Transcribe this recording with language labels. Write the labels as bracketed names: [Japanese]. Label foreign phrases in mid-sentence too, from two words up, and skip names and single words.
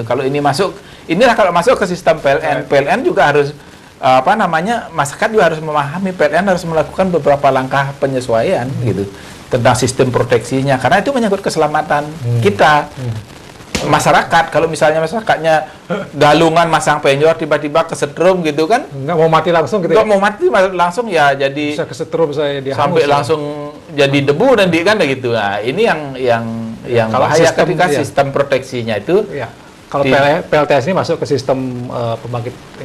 [Indonesian] Kalau ini kalau masuk ke sistem PLN juga harus masyarakat juga harus memahami, PLN harus melakukan beberapa langkah penyesuaian gitu tentang sistem proteksinya, karena itu menyangkut keselamatan kita. Masyarakat, kalau misalnya masyarakatnya galungan masang penjor tiba-tiba kesetrum gitu kan, nggak mau mati langsung gitu. Nggak mau mati langsung ya, jadi bisa kesetrum, saya sampai langsung jadi debu nanti kan gitu. Nah, ini yang kalau bahaya ketika sistem proteksinya itu. Ya. Kalau PLTS ini masuk ke sistem pembangkit.